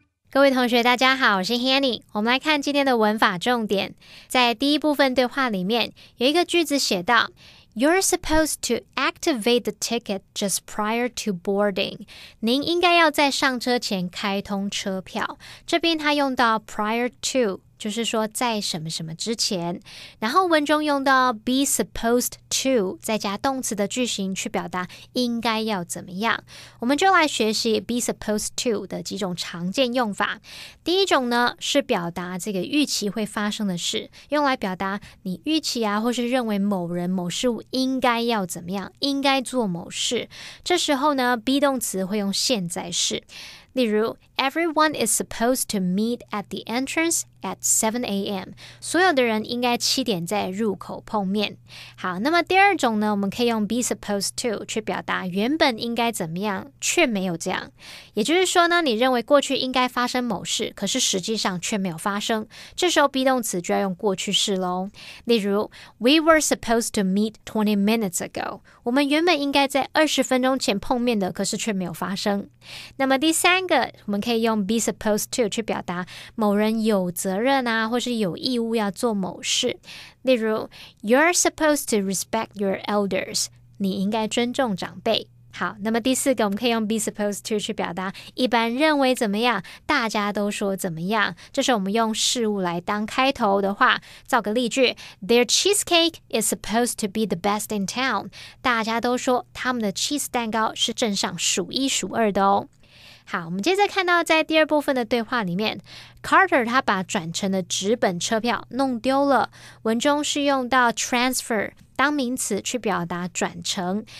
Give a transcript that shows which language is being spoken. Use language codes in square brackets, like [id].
[zh] 各位同学大家好，我是 Hanny。我们来看今天的文法重点。在第一部分对话里面有一个句子写到 [en] You're supposed to activate the ticket just prior to boarding. [zh] 您应该要在上车前开通车票。这边它用到 prior to， 就是说在什么什么之前。然后文中用到 be supposed to， 再加动词的句型去表达应该要怎么样。我们就来学习 be supposed to 的几种常见用法。第一种呢，是表达这个预期会发生的事，用来表达你预期啊，或是认为某人某事物应该要怎么样，应该做某事。这时候呢 be 动词会用现在式。例如 [en] Everyone is supposed to meet at the entrance at 7 a.m. [zh] 所有的人应该7点在入口碰面。好，那么第二种呢，我们可以用 be supposed to 去表达原本应该怎么样，却没有这样。也就是说呢，你认为过去应该发生某事，可是实际上却没有发生。这时候 be 动词就要用过去式咯。例如 [en] We were supposed to meet 20 minutes ago. [zh] 我们原本应该在20分钟前碰面的，可是却没有发生。那么第三个，我们可以用 be supposed to 去表达某人有责任啊，或是有义务要做某事。例如 [en] You're supposed to respect your elders. [zh] 你应该尊重长辈。好，那么第四个我们可以用 be supposed to 去表达一般认为怎么样，大家都说怎么样。这时候我们用事物来当开头的话，造个例句 [en] Their cheesecake is supposed to be the best in town. [zh] 大家都说他们的 cheese 蛋糕是镇上数一数二的哦。好，我们接着看到在第二部分的对话里面 Carter 他把转乘的纸本车票弄丢了，文中是用到 transfer 当名词去表达转乘。